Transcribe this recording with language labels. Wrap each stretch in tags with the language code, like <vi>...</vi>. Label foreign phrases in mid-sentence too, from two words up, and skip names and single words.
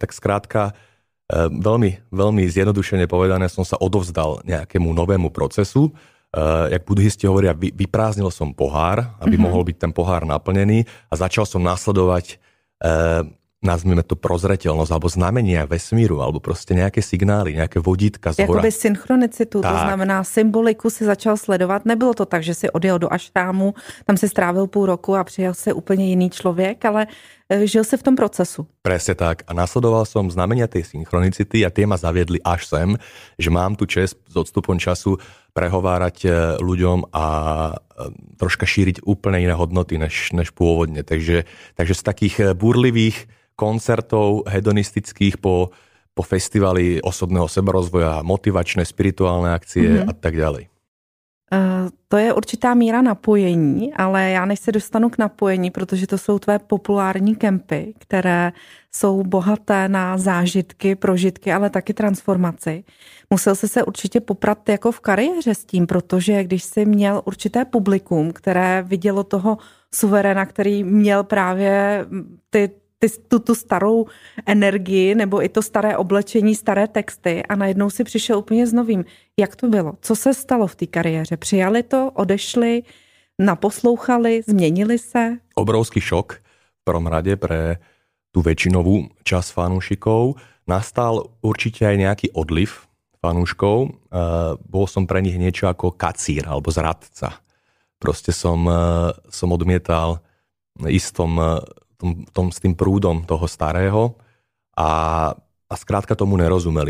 <sk>Tak skrátka, veľmi, veľmi zjednodušene povedané, som sa odovzdal nejakému novému procesu. Jak buddhisti hovoria, vyprázdnil som pohár, aby mohol byť ten pohár naplnený a začal som nasledovať nazvime to prozreteľnosť alebo znamenia vesmíru,</sk> <cs>alebo prostě nějaké signály, nějaké vodítka z hora. Jakoby synchronicitu, to znamená symboliku si začal sledovat. Nebylo to tak, že si odjel do ašrámu, tam si strávil půl roku a přijel se úplně jiný člověk, ale žil si v tom procesu.</cs> <sk>Presne tak. A nasledoval som znamenia tej synchronicity a tie ma zaviedli až sem, že mám tu čest s odstupom času prehovárať ľuďom a troška šíriť úplne iné hodnoty než pôvodne. Takže z takých burlivých koncertov hedonistických po festivali osobného seberozvoja, motivačné, spirituálne akcie a tak ďalej.</sk> <cs>To je určitá míra napojení, ale já než se dostanu k napojení, protože to jsou tvé populární kempy, které jsou bohaté na zážitky, prožitky, ale taky transformaci. Musel jsi se určitě poprat jako v kariéře s tím, protože když jsi měl určité publikum, které vidělo toho suveréna, který měl právě tu starou energii nebo i to staré oblečení, staré texty a najednou si přišel úplně s novým. Jak to bylo? Co se stalo v té kariéře? Přijali to, odešli, naposlouchali, změnili se?</cs> <sk>Obrovský šok v prvom rade pre tú väčšinovú časť fanúšikov. Nastal určite aj nejaký odliv fanúškov. Bol som pre nich niečo ako kacír alebo zradca. Proste som odmietal istom s tým prúdom toho starého a skrátka tomu nerozumeli.</sk>